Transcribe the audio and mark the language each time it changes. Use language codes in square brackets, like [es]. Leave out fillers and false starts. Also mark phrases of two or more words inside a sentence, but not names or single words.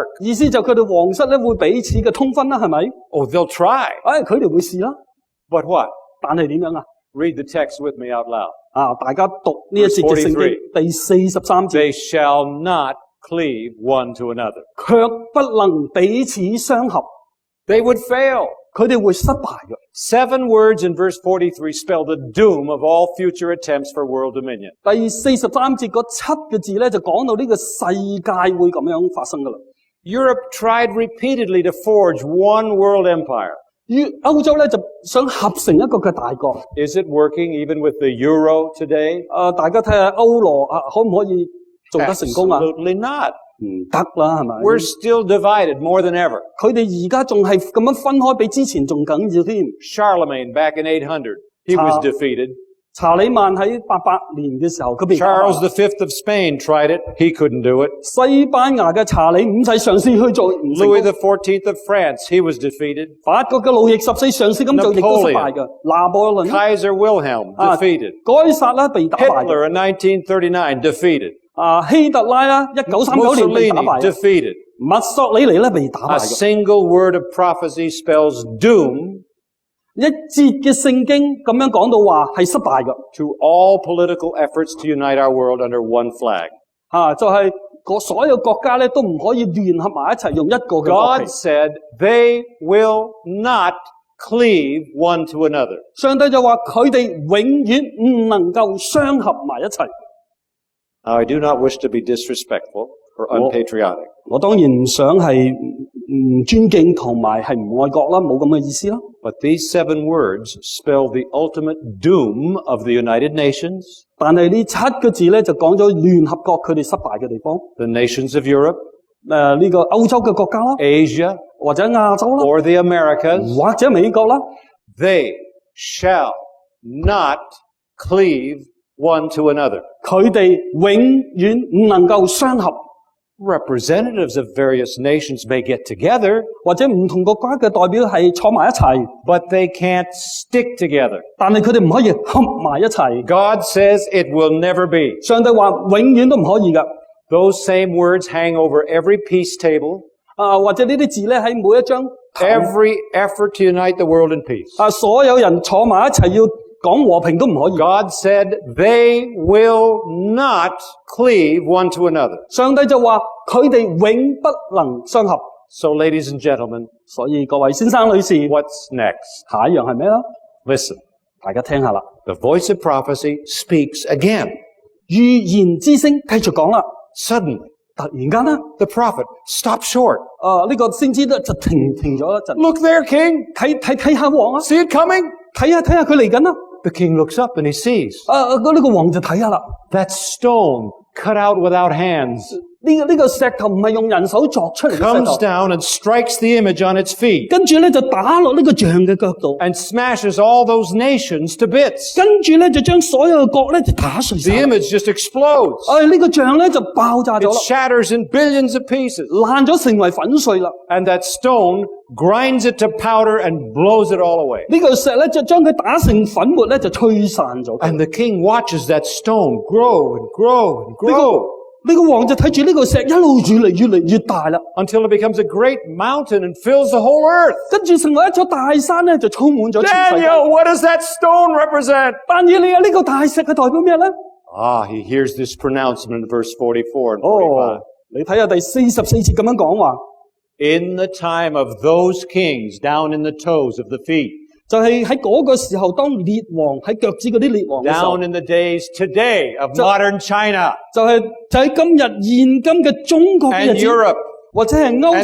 [yue] 意思就佢哋皇室咧會彼此嘅通婚啦，係咪？ [en] Oh, they'll try. [yue] 佢哋會試啦。 [en] But what? [yue] 但係點樣啊？ [en] Read the text with me out loud. [yue] 大家讀呢一節嘅聖經第43節。 [en] They shall not cleave one to another. [yue] 卻不能彼此相合。 [en] They would fail. [yue] 佢哋會失敗嘅。 [en] 7 words in verse 43 spell the doom of all future attempts for world dominion. [yue] 第43節嗰7個字咧就講到呢個世界會咁樣發生噶啦。 [en] Europe tried repeatedly to forge one world empire. [yue] 歐洲咧就想合成一個嘅大國。 [en] Is it working even with the euro today? [yue] 大家睇下歐羅可唔可以做得成功啊？ [en] Absolutely not. [yue] 唔得啦，係咪？ [en] We're still divided more than ever. [yue] 佢哋而家仲係咁樣分開，比之前仲緊要添。 [en] Charlemagne back in 800, he was defeated. [yue] 查理曼喺800年嘅時候，佢被打敗。 [en] Charles V of Spain tried it. He couldn't do it. [yue] 西班牙嘅查理五世嘗試去做，唔成功。 [en] Louis XIV of France, he was defeated. [yue] 法國嘅路易14嘗試咁做，亦都失敗嘅。拿破崙、 [en] Kaiser Wilhelm, defeated. [yue] 該撒啦被打敗嘅。 [en] Hitler in 1939, defeated. [yue] 希特拉啦，1939年被打 [en] Mussolini, [yue] 敗。 [en] defeated. [yue] 墨索里尼咧被打 [en] A [yue] 敗嘅。 [en] single word of prophecy spells doom [yue] 一節嘅聖經咁樣講到話係失敗嘅。 [en] to all political efforts to unite our world under one flag. [yue] 就係所有國家咧都唔可以聯合埋一齊用一個嘅國 [en] God [yue] 旗。 [en] said they will not cleave one to another. [yue] 上帝就話佢哋永遠唔能夠相合埋一齊。 [en] Now, I do not wish to be disrespectful or unpatriotic, [yue] 我當然唔想係唔尊敬同埋係唔愛國啦，冇咁嘅意思啦。 [en] but these 7 words spell the ultimate doom of the United Nations, [yue] 但係呢7個字咧就講咗聯合國佢哋失敗嘅地方。 [en] the nations of Europe, [yue] 呢個歐洲嘅國家啦， [en] Asia, [yue] 或者亞洲啦， [en] or the Americas. [yue] 或者美國啦， [en] They shall not cleave one to another. [yue] 佢哋永遠唔能夠相合。 [en] Representatives of various nations may get together, [yue] 或者唔同國家嘅代表係坐埋一齊， [en] but they can't stick together. [yue] 但係佢哋唔可以合埋一齊。 [en] God says it will never be. [yue] 上帝話永遠都唔可以㗎。 [en] Those same words hang over every peace table, [yue] 或者呢啲字咧喺每一張 [en] every effort to unite the world in peace. [yue] 所有人坐埋一齊要講和平都唔可以。 [en] God said they will not cleave one to another. [yue] 上帝就話佢哋永不能相合。 [en] So, ladies and gentlemen, [yue] 所以各位先生女士， [en] what's next? [yue] 下一樣係咩啦？ [en] Listen. [yue] 大家聽下啦。 [en] The voice of prophecy speaks again. [yue] 預言之聲繼續講啦。 [en] Suddenly, [yue] 突然間呢， [en] the prophet stopped short. [yue] 呢個先知咧就停咗一陣。 [en] Look there, king. [yue] 睇下王啊， [en] See it coming? [yue] 睇下佢嚟緊啦。 [en] The king looks up and he sees [yue] 呢個王就睇下啦。 [en] that stone cut out without hands [yue] 呢個石頭唔係用人手鑿出嚟嘅石 [en] comes [yue] 頭， [en] down and strikes the image on its feet [yue] 跟住咧就打落呢個像嘅腳度， [en] and smashes all those nations to bits. [yue] 跟住咧就將所有嘅角咧就打碎 [en] The [yue] 晒。 [en] image just explodes. [yue] 呢個像咧就爆炸咗 [en] It [yue] 啦， [en] shatters in billions of pieces. [yue] 爛咗成為粉碎啦。 [en] And that stone grinds it to powder and blows it all away. [yue] 呢個石咧就將佢打成粉末咧就吹散咗。 [en] And the king watches that stone grow and grow and grow [yue] 呢個王就睇住呢個石一路越嚟越大啦， [en] until it becomes a great mountain and fills the whole earth. [yue] 跟住成為一座大山咧就充滿咗全世界。 [en] Daniel, what does that stone represent? [yue] 但以理啊，呢個大石係代表咩咧？ [en] He hears this pronouncement in verse 44 and 45. [yue] 你睇下第44節咁樣講話， [en] In the time of those kings down in the toes of the feet, [yue] 就係喺嗰個時候，當列王喺腳趾嗰啲列王嘅時候， [en] down in the days today of modern China [yue] 就喺今日現今嘅中國嘅日 [en] and [yue] 子， [en] Europe [yue] 或者係歐